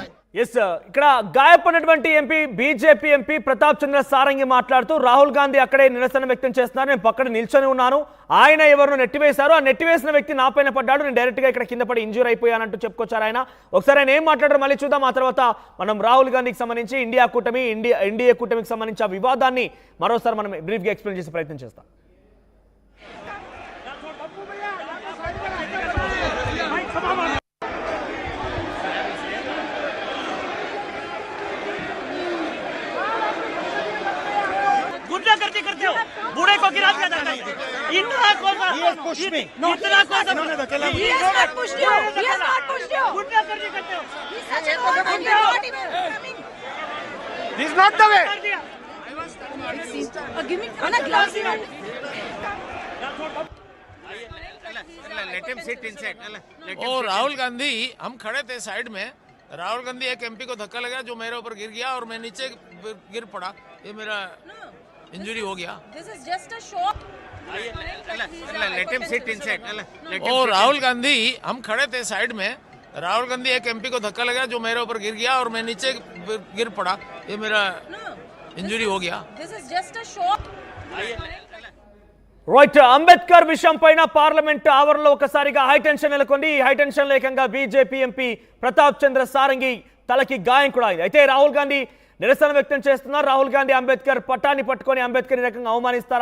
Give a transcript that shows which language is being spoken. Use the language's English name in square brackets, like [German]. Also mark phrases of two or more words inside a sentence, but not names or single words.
[Telugu] ఇక్కడ గాయపడినటువంటి ఎంపీ బీజేపీ ఎంపీ ప్రతాప్ చంద్ర సారంగి మాట్లాడుతూ రాహుల్ గాంధీ అక్కడే నిరసన వ్యక్తం చేస్తున్నారు, నేను పక్కన నిల్చొని ఉన్నాను, ఆయన ఎవరినో నెట్టివేశారు, ఆ నెట్టివేసిన వ్యక్తి నా పైన పడ్డాడు, నేను డైరెక్ట్గా ఇక్కడ కింద పడి ఇంజూర్ అయిపోయానంటూ చెప్పుకొచ్చారు ఆయన. ఒకసారి ఆయన ఏం మాట్లాడారు మళ్ళీ చూద్దాం. ఆ తర్వాత మనం రాహుల్ గాంధీకి సంబంధించి ఎన్డీఏ కూటమికి సంబంధించి ఆ వివాదాన్ని మరోసారి మనం [English] briefga explain [Telugu] చేసే ప్రయత్నం చేస్తాం. [Hindi] करते हो बूढ़े को गिरा दिया जाता है इतना कौन सा इतना कौन सा [English] he has not pushed you [Hindi] गुंडा करते हो [English] this is not the way give me a glass let him sit inside. [Hindi] राहुल गांधी हम खड़े थे साइड में, राहुल गांधी एक एमपी को धक्का लगा जो मेरे ऊपर गिर गया और मैं नीचे गिर पड़ा, ये मेरा इंजरी हो गया. राहुल गांधी हम खड़े थे साइड में, राहुल गांधी एक एमपी को धक्का लगा जो मेरे ऊपर गिर गया और मैं नीचे गिर पड़ा, ये मेरा इंजरी हो गया. [Telugu] రైట్, అంబేద్కర్ విషయం పైన పార్లమెంట్ ఆవరణలో ఒకసారిగా [English] high tension [Telugu] నెలకొంది. ఈ [English] high tension [Telugu] లేకంగా బీజేపీ ఎంపీ ప్రతాప్ చంద్ర సారంగి తలకి గాయం కూడా అయింది. అయితే రాహుల్ గాంధీ నిరసన వ్యక్తం చేస్తున్నారు. రాహుల్ గాంధీ అంబేద్కర్ పట్టాన్ని పట్టుకొని అంబేద్కర్ ఈ రకంగా అవమానిస్తారు.